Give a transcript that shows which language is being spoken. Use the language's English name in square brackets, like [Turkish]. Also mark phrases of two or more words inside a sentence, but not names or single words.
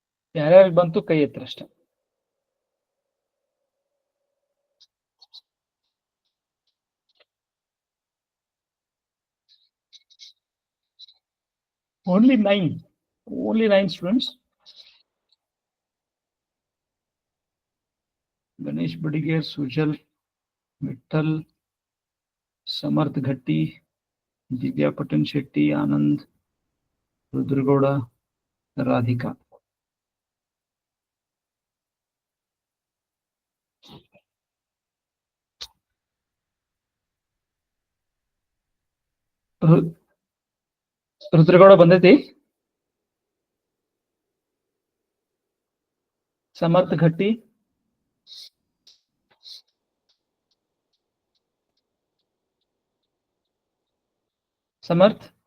[Kannada] ಯಾರ್ಯಾರಿಗೆ ಬಂತು ಕೈ ಎತ್ತರ ಅಷ್ಟೇ. [English] Only 9. Only 9 students. Ganesh Badiger, Sujal, Vittal, Samarth Ghatti, Divya Patan Shetty, Anand, Rudragowda, Radhika. [Kannada] ರುದ್ರಗೌಡ ಬಂದೈತಿ. ಸಮರ್ಥ ಘಟ್ಟಿ, ಸಮರ್ಥ